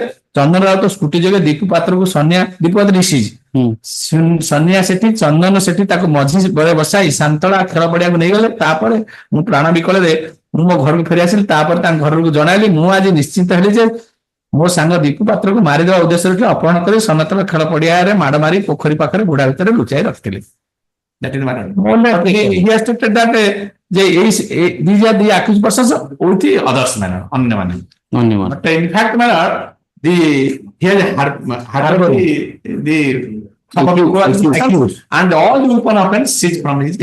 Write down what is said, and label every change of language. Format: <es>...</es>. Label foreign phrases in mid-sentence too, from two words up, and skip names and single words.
<or>ଚନ୍ଦନ ରାଉତ ସ୍କୁଟି ଯୋଗେ ଦୀପୁ ପାତ୍ରକୁ ଦୀପୁ ପାତ୍ର ରିସିଜ ସନ୍ୟା ସେଠୀ, ଚନ୍ଦନ ସେଠୀ ତାକୁ ମଝି ବେଳେ ବସାଇ ସାନ୍ତଳା ଖେଳ ପଡିଆକୁ ନେଇଗଲେ। ତାପରେ ମୁଁ ପ୍ରାଣ ବିକଳରେ ମୁଁ ମୋ ଘରକୁ ଫେରି ଆସିଲି। ତାପରେ ତାଙ୍କ ଘରକୁ ଜଣାଇଲି। ମୁଁ ଆଜି ନିଶ୍ଚିନ୍ତ ହେଲି ଯେ ମୋ ସାଙ୍ଗ ଦୀପୁ ପାତ୍ରକୁ ମାରିଦେବା ଉଦ୍ଦେଶ୍ୟରେ ଅପହରଣ କରି ସନାତନ ଖେଳ ପଡିଆରେ ମାଡ ମାରି ପୋଖରୀ ପାଖରେ ବୁଢା ଭିତରେ ଲୁଚାଇ ରଖିଥିଲେ।</or> <en>That is matter. He has stated that these are the accused persons with the others manner, अन्य manner. But in fact, manner he has harbored the accused and all the weapon offense seized from his.</en>